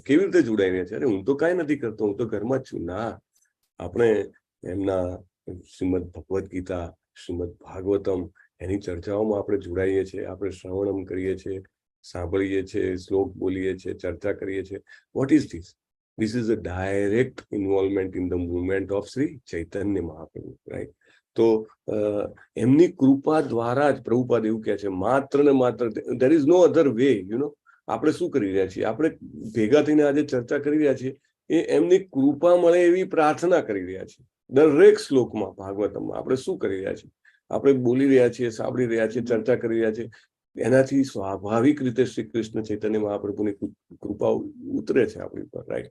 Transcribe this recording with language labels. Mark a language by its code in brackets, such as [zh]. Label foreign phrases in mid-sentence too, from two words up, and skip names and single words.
[gu] કેવી રીતે જોડાઈ રહ્યા છે? અરે હું તો કાંઈ નથી કરતો, હું તો ઘરમાં જ છું. ના, આપણે એમના શ્રીમદ ભગવદ્ ગીતા, શ્રીમદ ભાગવતમ, એની ચર્ચાઓમાં આપણે જોડાઈએ છીએ, આપણે શ્રવણમ કરીએ છીએ, સાંભળીએ છીએ, શ્લોક બોલીએ છીએ, ચર્ચા કરીએ છીએ. [en] What is this? This is a direct involvement in the movement of Sri Chaitanya Mahaprabhu, right? [gu] તો એમની કૃપા દ્વારા જ પ્રભુપાદ એવું કહે છે, માત્ર ને માત્ર, [en] there is no other way, you know. [gu] આપણે શું કરી રહ્યા છીએ? આપણે ભેગા થઈને આજે ચર્ચા કરી રહ્યા છીએ, એ એમની કૃપા મળે એવી પ્રાર્થના કરી રહ્યા છીએ. દરેક શ્લોકમાં ભાગવતમમાં આપણે શું કરી રહ્યા છીએ? આપણે બોલી રહ્યા છીએ, સાંભળી રહ્યા છીએ, ચર્ચા કરી રહ્યા છીએ. એનાથી સ્વાભાવિક રીતે શ્રી કૃષ્ણ ચૈતન્ય મહાપ્રભુની કૃપા ઉતરે છે આપણી પર, રાઈટ?